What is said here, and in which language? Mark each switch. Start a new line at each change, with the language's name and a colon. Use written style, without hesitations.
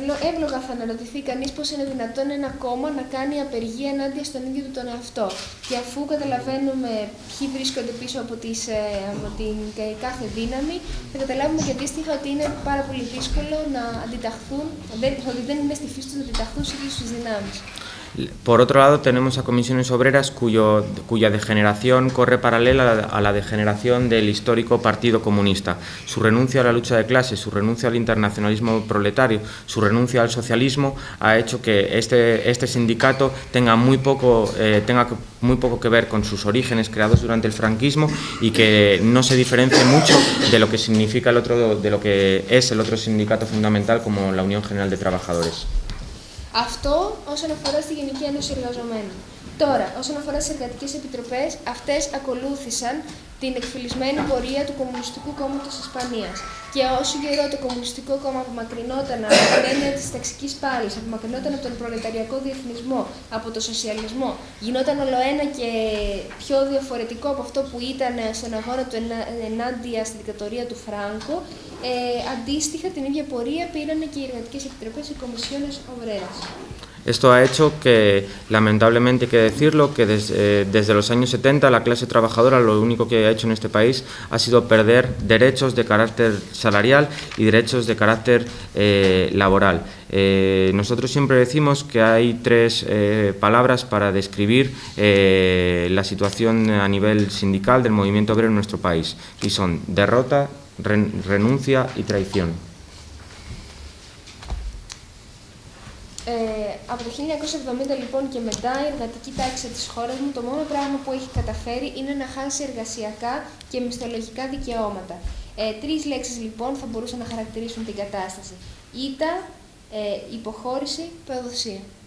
Greek: Εύλογα θα αναρωτηθεί κανείς πώς είναι δυνατόν ένα κόμμα να κάνει απεργία ενάντια στον ίδιο του τον εαυτό. Και αφού καταλαβαίνουμε ποιοι βρίσκονται πίσω από την κάθε δύναμη, θα καταλάβουμε και αντίστοιχα ότι είναι πάρα πολύ δύσκολο να αντιταχθούν, ότι δεν είναι στη φύση τους να αντιταχθούν σε ίδιες τις δυνάμεις.
Spanish: Por otro lado, tenemos a Comisiones Obreras cuya degeneración corre paralela a la degeneración del histórico Partido Comunista. Su renuncia a la lucha de clases, su renuncia al internacionalismo proletario, su renuncia al socialismo ha hecho que este sindicato tenga muy poco que ver con sus orígenes creados durante el franquismo y que no se diferencie mucho de lo que significa de lo que es el otro sindicato fundamental como la Unión General de Trabajadores.
Greek: Αυτό όσον αφορά στη Γενική Ένωση Εργαζομένων. Τώρα, όσον αφορά στις εργατικές επιτροπές, αυτές ακολούθησαν την εκφυλισμένη πορεία του Κομμουνιστικού Κόμματος της Ισπανίας. Και όσο καιρό το Κομμουνιστικό Κόμμα απομακρυνόταν από την έννοια της ταξικής πάλης, απομακρυνόταν από τον προλεταριακό διεθνισμό, από το σοσιαλισμό, γινόταν ολοένα και πιο διαφορετικό από αυτό που ήταν στον αγώνα του ενάντια στη δικτατορία του Φράγκο, αντίστοιχα την ίδια πορεία πήραν και οι εργατικές επιτροπές, οι Comisiones Obreras.
Spanish: Esto ha hecho que, lamentablemente hay que decirlo, que desde los años 70 la clase trabajadora lo único que ha hecho en este país ha sido perder derechos de carácter salarial y derechos de carácter laboral. Nosotros siempre decimos que hay tres palabras para describir la situación a nivel sindical del movimiento obrero en nuestro país, y son derrota, renuncia y traición.
Greek: Από το 1970 λοιπόν και μετά η εργατική τάξη της χώρας μου το μόνο πράγμα που έχει καταφέρει είναι να χάσει εργασιακά και μισθολογικά δικαιώματα. Τρεις λέξεις λοιπόν θα μπορούσαν να χαρακτηρίσουν την κατάσταση. Ήττα, υποχώρηση, προδοσία.